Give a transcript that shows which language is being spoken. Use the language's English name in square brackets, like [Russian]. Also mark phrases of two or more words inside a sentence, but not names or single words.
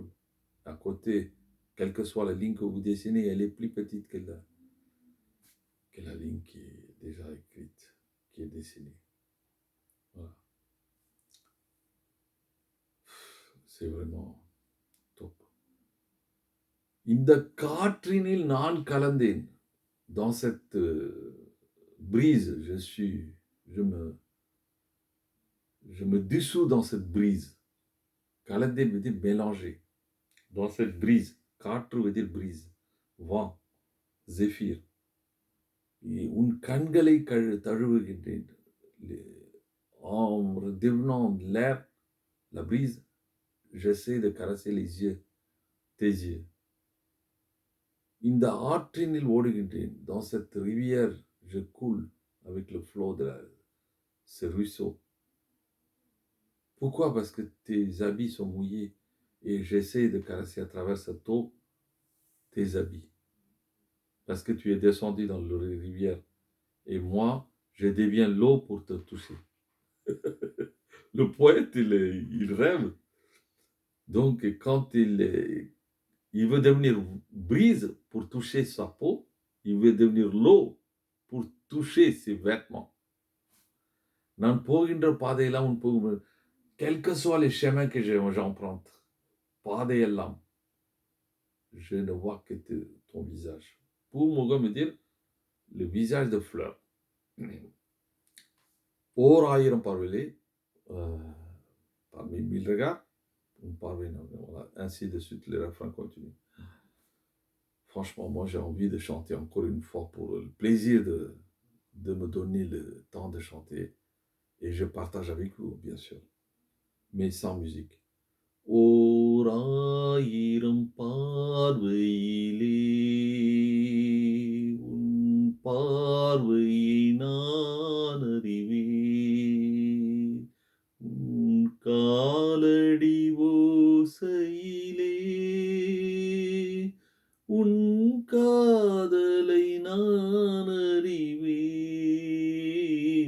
[French] À côté, quelle que soit la ligne que vous dessinez, elle est plus petite que la ligne qui est déjà écrite, qui est dessinée. Voilà. C'est vraiment top. [Tamil] இந்த காற்றினில் நான் கலந்தேன். [French] Dans cette brise, je me dissous dans cette brise. கலந்தேன் veut dire mélanger. Dans cette brise. காற்று veut dire brise. Vent, zéphyr. [Tamil] உன் கண்களை தழுவுகின்றேன். [French] En devenant l'air, la brise, j'essaie de caresser les yeux, tes yeux. [Tamil] இந்த ஆற்றினில் ஓடுகின்றேன். [French] Dans cette rivière, je coule avec le flot de ce ruisseau. Pourquoi? Parce que tes habits sont mouillés et j'essaie de caresser à travers cette eau tes habits. Parce que tu es descendu dans la rivière. Et moi, je deviens l'eau pour te toucher. Le poète, il rêve. Donc, quand il veut devenir brise pour toucher sa peau, il veut devenir l'eau pour toucher ses vêtements. [Tamil] நான் போகின்ற பாதையெல்லாம் உன் போகும், [French] quel que soit les chemins que j'emprunte, பாதையெல்லாம், je ne vois que ton visage. பூமுகம் veut dire le visage de fleur. [Tamil] ஓர் ஆயிரம் பார்வையிலே, [French] parmi 1000 regards, une parvient, voilà, ainsi de suite, les refrains continuent. Franchement, moi j'ai envie de chanter encore une fois pour le plaisir de me donner le temps de chanter. Et je partage avec vous, bien sûr, mais sans musique. [Tamil] ஓர் ஆயிரம் பார்வையிலே உன் பார்வையை நான் அறிவேன். உன் காலடி ஓசையிலே உன் காதலை நான் அறிவேன்.